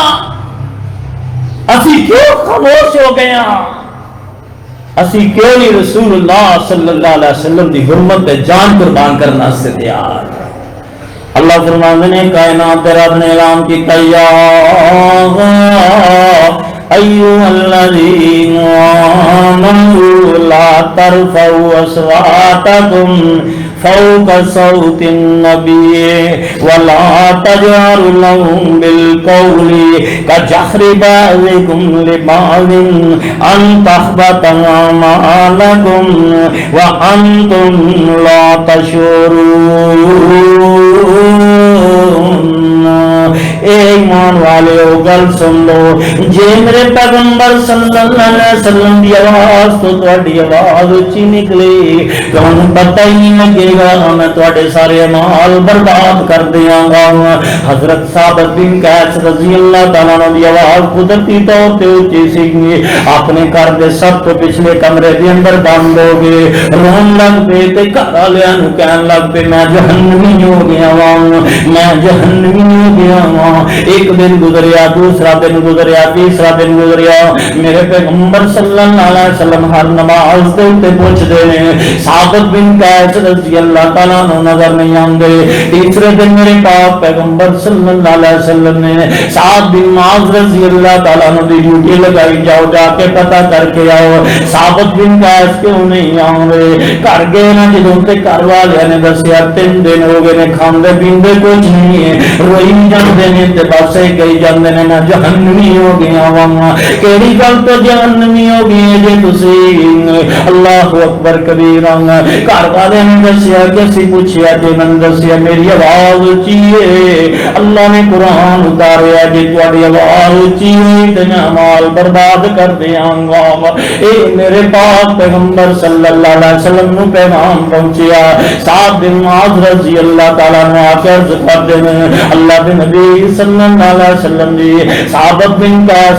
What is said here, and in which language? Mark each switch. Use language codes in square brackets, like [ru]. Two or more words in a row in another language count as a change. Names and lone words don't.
[pa] اسی کیوں خاموش ہو گئے ہاں؟ اسی کیوں نہیں رسول اللہ [ar] صلی اللہ علیہ وسلم [pa] دی حرمت پہ جان قربان کرنا سے تیار؟ اللہ فرماندے نے کائنات رب نے اعلان کیتا یا [ar] ایھا الذین آمنوا لا ترفعوا اصواتکم فوق صوت النبی ولا تجهروا له بالقول كجهر بعضكم لبعض ان تحبط اعمالكم وانتم لا تشعرون۔ [pa] اے ایمان والے ہو گل سن لو، جے میرے پیغمبر [ar] صلی اللہ علیہ وسلم [pa] دی آواز تو تہاڈی آواز اچھی نکلی، تانوں پتہ ہی نہیں لگے گا میں تہاڈے سارے اعمال برباد کر دیاں گا۔ حضرت ثابت بن قیس [ar] رضی اللہ تعالیٰ عنہ [pa] دی آواز قدرتی طور تے اونچی سی، اپنے گھر دے سب تو پچھلے کمرے دے اندر بند ہو گئے، رون لگ پے تے گھر والیاں نوں کہن لگ پے میں جہنمی ہو گیا واں، میں جہنمی ہو گیا واں۔ ایک دن گزریا، دوسرا دن گزریا، تیسرا دن گزریا، میرے پیغمبر [ar] صلی اللہ علیہ وسلم [pa] ہر نماز دے تے پوچھدے نے، ثابت بن قیس [ar] رضی اللہ تعالیٰ عنہ [pa] نظر نہیں آندے۔ تیسرے دن میرے پاک پیغمبر [ar] صلی اللہ علیہ وسلم [pa] نے سعد بن معاذ [ar] رضی اللہ تعالیٰ عنہ [pa] دی ڈیوٹی لگائی، جاؤ جا کے پتہ کر کے آؤ ثابت بن قیس کیوں نہیں آوے۔ گھر گئے نا جدوں تے گھر والے نے دسیا 3 دن ہو گئے نے کھاندے پیندے کچھ نہیں ہے، روئی جاندے نے تے بس کہی جاندے نے میں جہنمی ہو گیا واں۔ کیڑی گل تو جہنمی ہو گئی جے تسی؟ [ar] اللہ اکبر کبیرا۔ [pa] گھر والے نے دسیا کہ اسی پوچھیا تے انہوں نے دسیا میری آواز اچھی ہے، اللہ نے قرآن اتاریا جے تہاڈی آواز اچھی ہوئی تے میں مال برباد کر دیاں گا۔ اے میرے پاک پیغمبر [ar] صلی اللہ علیہ وسلم [pa] نو پیغام پہنچیا۔ [ur] سعد بن معاذ [ar] رضی اللہ تعالیٰ عنہ [ur] آ کے عرض کرتے ہیں اللہ کے نبی [ar] صلی اللہ علیہ وسلم [ur] جی ثابت بن قیس